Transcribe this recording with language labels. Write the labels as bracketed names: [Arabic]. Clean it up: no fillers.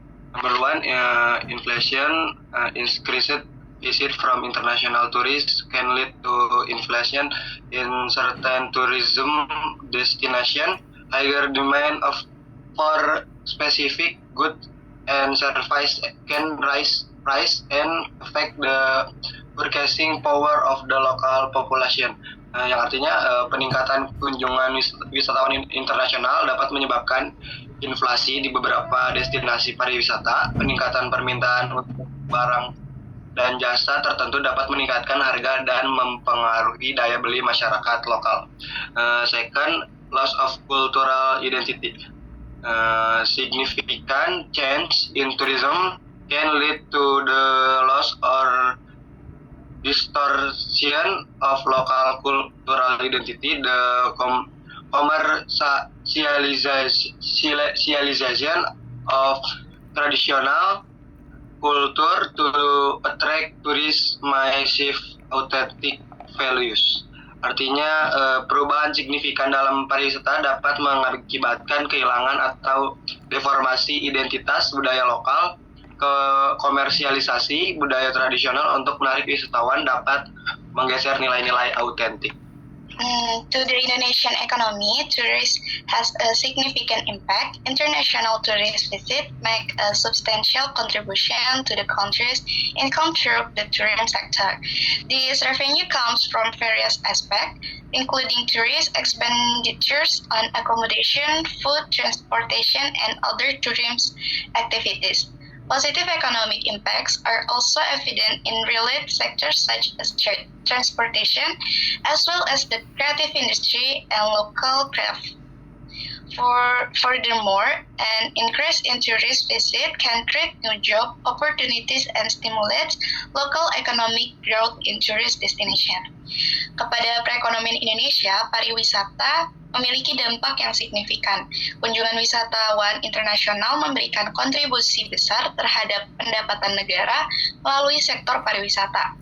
[English] Number one, inflation increased visit from international tourists can lead to inflation in certain tourism destination. Higher demand for specific goods and services can raise price and affect the purchasing power of the local population. [Indonesian] Yang artinya peningkatan kunjungan wisatawan internasional dapat menyebabkan inflasi di beberapa destinasi pariwisata. Peningkatan permintaan untuk barang dan jasa tertentu dapat meningkatkan harga dan mempengaruhi daya beli masyarakat lokal. [English] Second, loss of cultural identity. Significant change in tourism can lead to the loss or distortion of local cultural identity. The commercialization of traditional culture to attract tourists massive authentic values. [Indonesian] Artinya perubahan signifikan dalam pariwisata dapat mengakibatkan kehilangan atau deformasi identitas budaya lokal. Komersialisasi budaya tradisional untuk menarik wisatawan dapat menggeser nilai-nilai autentik. [English] To the Indonesian economy, tourism has a significant impact. International tourist visits make a substantial contribution to the country's income through the tourism sector. This revenue comes from various aspects, including tourist expenditures on accommodation, food, transportation, and other tourism activities. Positive economic impacts are also evident in related sectors such as transportation, as well as the creative industry and local craft. Furthermore, an increase in tourist visit can create new job opportunities and stimulate local economic growth in tourist destination. [Indonesian] Kepada perekonomian Indonesia, pariwisata memiliki dampak yang signifikan. Kunjungan wisatawan internasional memberikan kontribusi besar terhadap pendapatan negara melalui sektor pariwisata.